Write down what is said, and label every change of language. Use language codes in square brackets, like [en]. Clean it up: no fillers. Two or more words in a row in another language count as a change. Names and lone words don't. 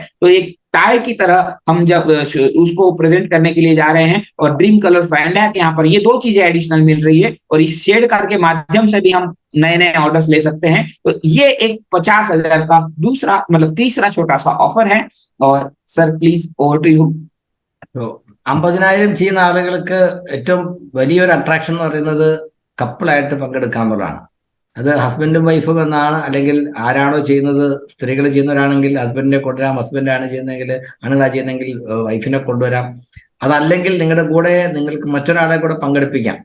[hi] तो एक टाई की तरह हम जब उसको प्रेजेंट करने के लिए जा रहे हैं, और ड्रीम कलर फैंडैक यहाँ पर ये दो चीजें एडिशनल मिल रही है, और इस [en] shade card [hi] के माध्यम से भी हम नए नए ऑर्डर्स ले सकते हैं। तो ये एक 50,000 का दूसरा मतलब तीसरा छोटा सा ऑफर है। [en] और sir please over to you. [ml] 50,000 ചെയ്യുന്ന ആളുകൾക്ക് ഏറ്റവും വലിയൊരു അട്രാക്ഷൻ എന്ന് പറയുന്നത് കപ്പിളായിട്ട് പങ്കെടുക്കാന്നുള്ളതാണ്. അത് ഹസ്ബൻഡും വൈഫും എന്നാണ്, അല്ലെങ്കിൽ ആരാണോ ചെയ്യുന്നത്, സ്ത്രീകൾ ചെയ്യുന്നവരാണെങ്കിൽ ഹസ്ബൻഡിനെ കൊണ്ടുവരാം, ഹസ്ബൻഡാണ് ചെയ്യുന്നതെങ്കിൽ ആണുങ്ങളാണ് ചെയ്യുന്നതെങ്കിൽ വൈഫിനെ കൊണ്ടുവരാം. അതല്ലെങ്കിൽ നിങ്ങളുടെ കൂടെ നിങ്ങൾക്ക് മറ്റൊരാളെ കൂടെ പങ്കെടുപ്പിക്കാം.